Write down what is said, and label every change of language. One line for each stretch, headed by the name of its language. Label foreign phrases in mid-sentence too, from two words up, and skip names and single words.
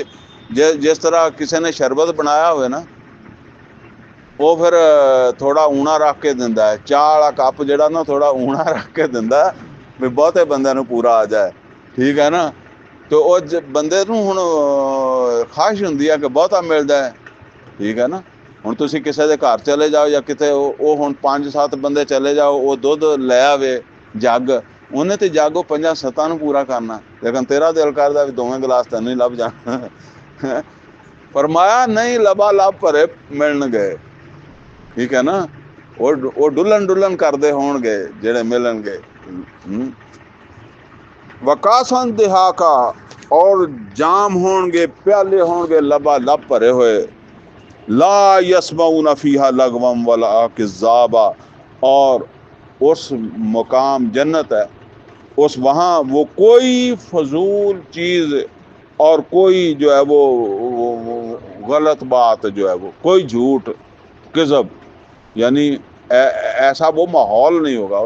Punjabi: جس طرح کسی نے شربت بنایا ہوئے نا وہ پھر تھوڑا اونا رکھ کے دیندا ہے، چاہ والا کپ جڑا نا تھوڑا اونا رکھ کے دیندا ہے بھی بہتے بندے نو پورا آ جائے، ٹھیک ہے نا۔ تو وہ بندے نو ہن خواہش ہوندی ہے کہ بہتا مل جائے، ٹھیک ہے نا۔ ہن تسی کسے دے گھر چلے جاؤ یا کتے وہ ہن 5-7 بندے چلے جاؤ، وہ دودھ لے آوے جگ، انہیں تے جگ وہ 5-7 نو پورا کرنا، لیکن تیرا دل کردا بھی 2 گلاس تینوں ہی لب جان۔ فرمایا نہیں، لبالب بھرے ملن گے، ٹھیک ہے نا۔ وہ ڈلن کردے ہون گے جڑے ملن گے۔
Arabic: وکاسن دہاقا،
Punjabi: اور جام ہون گے، پیالے ہون گے لبالب بھرے ہوئے،
Arabic: لا یسمعون فیہا لغوا ولا کذابا،
Urdu: اور اس مقام جنت ہے، اس وہاں وہ کوئی فضول چیز اور کوئی جو ہے وہ غلط بات جو ہے وہ کوئی جھوٹ کذب، یعنی ایسا وہ ماحول نہیں ہوگا۔